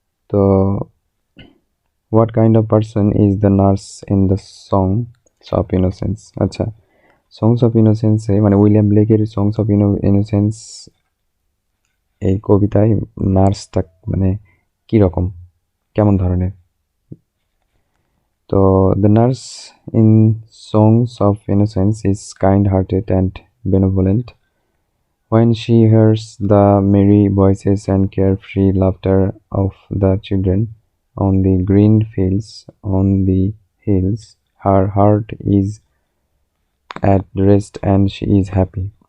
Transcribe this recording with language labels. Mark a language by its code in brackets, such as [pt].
[en] তো what kind of person is the nurse in the Songs of Innocence? [bn] আচ্ছা, Songs of Innocence মানে William ব্লেকের Songs of Innocence এই কবিতায় নার্সটা মানে কি রকম, কেমন ধরনের? [en] তো the nurse in Songs of Innocence is kind-hearted and benevolent. When she hears the merry voices and carefree laughter of the children on the green fields on the hills, her heart is at rest and she is happy.